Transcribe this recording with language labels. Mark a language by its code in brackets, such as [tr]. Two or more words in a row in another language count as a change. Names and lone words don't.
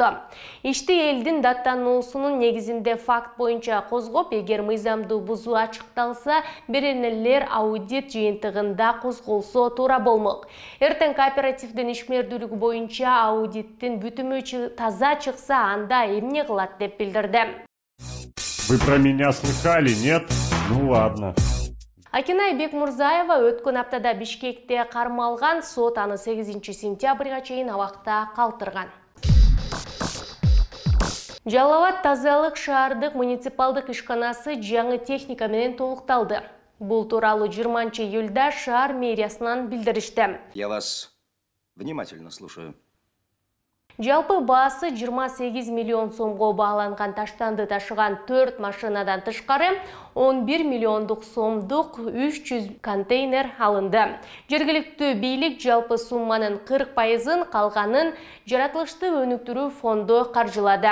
[ky] Ишти элдин даттануусунун негизинде факт боюнча козгоп, эгер мыйзамдуу бузуу ачыкталса, беренелер аудит жыйынтыгында козголсо туура болмок. Эртең кооперативдин ишмердүүлүгү боюнча аудиттин бүтүмү таза чыкса, анда эмне кылат деп билдирди. [ru] Вы про меня слыхали, нет? Ну ладно. [ky] Акенай Бекмурзаева өткөн аптада Бишкекте кармалган, сот аны 8 сентябрга чейин абакта калтырган. Жалал Абад тазалык шаардык муниципалдык ишканасы жаңы техника менен толукталды. Бул тууралуу 20 июльда шаар мэриясынан билдиришти. [ru] Я вас внимательно слушаю. [ky] Жалпы баасы 28 миллион сомго бааланган таштанды ташыган 4 машинадан тышкары 11 миллиондук сомдук 300 контейнер алынды. Жергиликтүү бийлик жалпы сумманын 40%-ын калганын жаратылышты өнүктүрүү фонду каржылады.